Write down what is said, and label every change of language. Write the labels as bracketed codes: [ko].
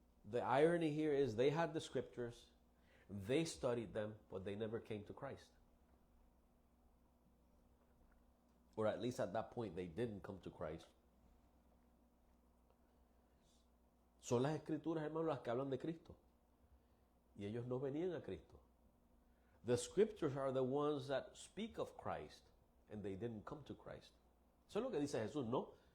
[en] The irony here is they had the scriptures, they studied them, but they never came to Christ. Or at least at that point they didn't come to Christ. [es] Son las escrituras, hermanos, las que hablan de Cristo. Y ellos no venían a Cristo. [en] The scriptures are the ones that speak of Christ, and they didn't come to Christ. [es] Eso es lo que dice Jesús, ¿no?